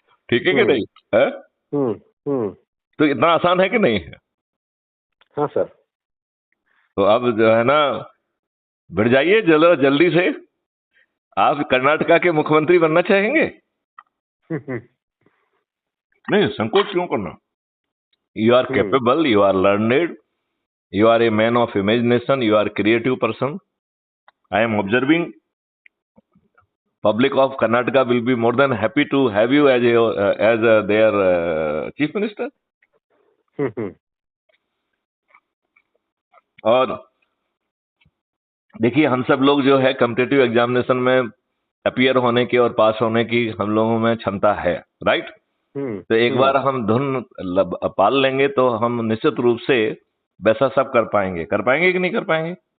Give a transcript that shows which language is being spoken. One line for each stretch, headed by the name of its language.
Hindi: ठीक है कि नहीं है? तो इतना आसान है कि नहीं है? हाँ सर। तो अब जो है ना, बढ़ जाइए जल्दी से। आप कर्नाटका के मुख्यमंत्री बनना चाहेंगे? नहीं, संकोच क्यों करना?
English: You are capable, you are learned, you are a man of imagination, you are a creative person. I am observing public of Karnataka will be more than happy to have you as their chief minister.
Hindi: और देखिए, हम सब लोग जो है competitive examination में appear होने की और पास होने की हम लोगों में क्षमता है, राइट? तो एक बार हम धुन पाल लेंगे तो हम निश्चित रूप से वैसा सब कर पाएंगे कि नहीं कर पाएंगे?